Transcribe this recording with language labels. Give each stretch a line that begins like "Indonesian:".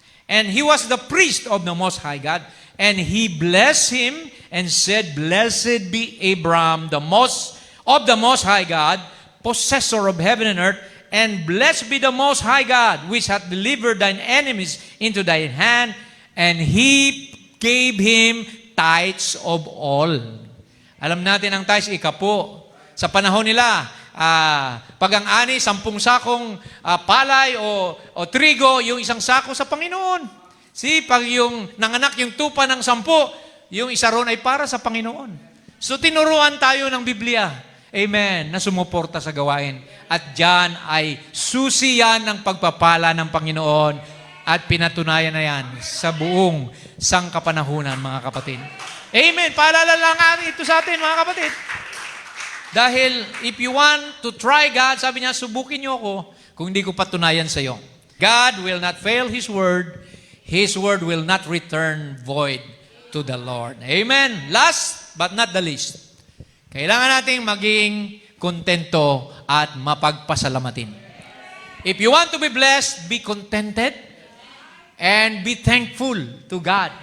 English: And he was the priest of the Most High God. And he blessed him and said, Blessed be Abraham, the Most High God, possessor of heaven and earth, and blessed be the Most High God, which hath delivered thine enemies into thine hand, and he gave him tithes of all.
Filipino: Alam natin ang tithes, ikapo. Sa panahon nila, pag ang ani, 10 sakong palay o trigo, yung 1 sako sa Panginoon. See, pag yung nanganak yung tupa ng 10, yung isa ron ay para sa Panginoon. So tinuruan tayo ng Biblia. Amen, na sumuporta sa gawain. At dyan ay susi yan ng pagpapala ng Panginoon at pinatunayan na yan sa buong sangkapanahunan, mga kapatid. Amen, paalala lang ito sa atin, mga kapatid. Dahil
English: if you want to try God,
Filipino: sabi niya, subukin niyo ako kung hindi ko patunayan sa iyo.
English: God will not fail His word. His word will not return void to the Lord. Amen. Last but not the least.
Filipino: Kailangan nating maging kontento at mapagpasalamatin.
English: If you want to be blessed, be contented and be thankful to God.